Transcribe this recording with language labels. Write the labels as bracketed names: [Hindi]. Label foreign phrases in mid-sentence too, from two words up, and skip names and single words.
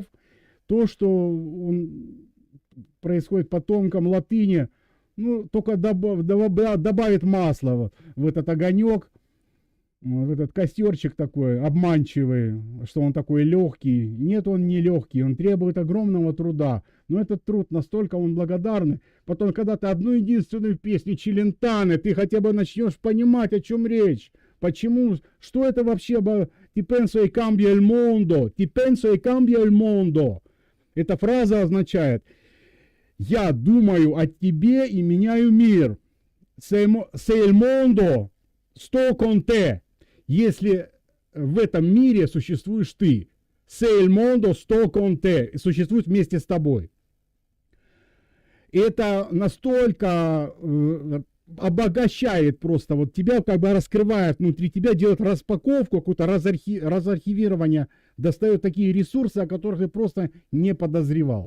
[Russian] То, что он происходит по тонком латыни, ну, только добавит масла в этот огонек, в этот костерчик такой обманчивый, что он такой легкий. Нет, он не легкий, он требует огромного труда. Но этот труд настолько он благодарный. Потом, когда ты одну единственную песню Челентано, ты хотя бы начнешь понимать, о чем речь. Почему, что это вообще? [Italian] Ti penso e cambia il mondo. Ti penso e cambia il mondo. [Russian] Эта фраза означает: я думаю о тебе и меняю мир. [Italian] Se il mondo sto con te. [Russian] Если в этом мире существуешь ты. [Italian] Se il mondo sto con te. [Russian] Существует вместе с тобой. Это настолько обогащает просто вот тебя, как бы раскрывает внутри тебя, делает распаковку, какое-то разархивирование, достает такие ресурсы, о которых ты просто не подозревал.